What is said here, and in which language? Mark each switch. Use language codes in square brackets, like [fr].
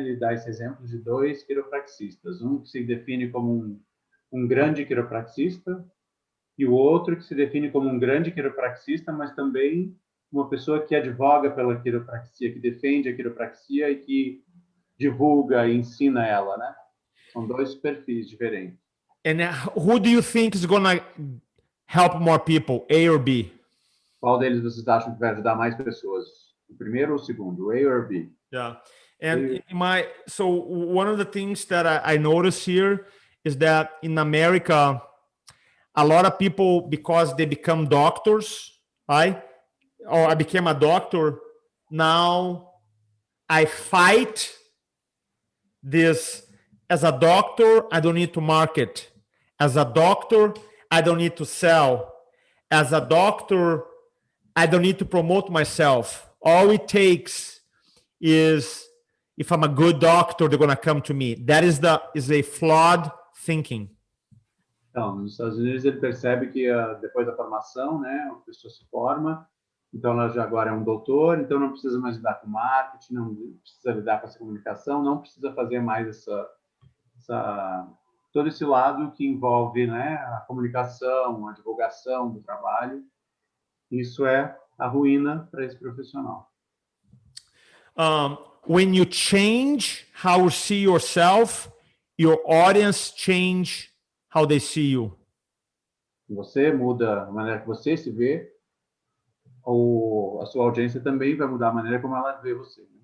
[pt] Ele dá esse exemplo de 2 quiropraxistas. Um que se define como um grande quiropraxista e o outro que se define como um grande quiropraxista, mas também uma pessoa que advoga pela quiropraxia, que defende a quiropraxia e que divulga e ensina ela, né? São 2 perfis diferentes. [en] And who do you think is going to help more people, A or B? [pt] Qual deles vocês acham que vai ajudar mais pessoas? O primeiro ou o segundo, [en] A or B? Yeah. And so one of the things that I notice here is that in America, a lot of people, because they become doctors, right? Or I became a doctor, now I fight this. As a doctor, I don't need to market. As a doctor, I don't need to sell. As a doctor, I don't need to promote myself. All it takes is, if I'm a good doctor, they're going to come to me. That is a flawed thinking. [pt] Então, nos Estados Unidos ele percebe que depois da formação, né, a pessoa se forma, então ela já agora é um doutor, então não precisa mais lidar com marketing, não precisa lidar com essa comunicação, não precisa fazer mais todo esse lado que envolve, né, a comunicação, a divulgação do trabalho. Isso é a ruína para esse profissional. [en] When you change how you see yourself, your audience change how they see you. [pt] Você muda a maneira que você se vê, ou a sua audiência também vai mudar a maneira como ela vê você.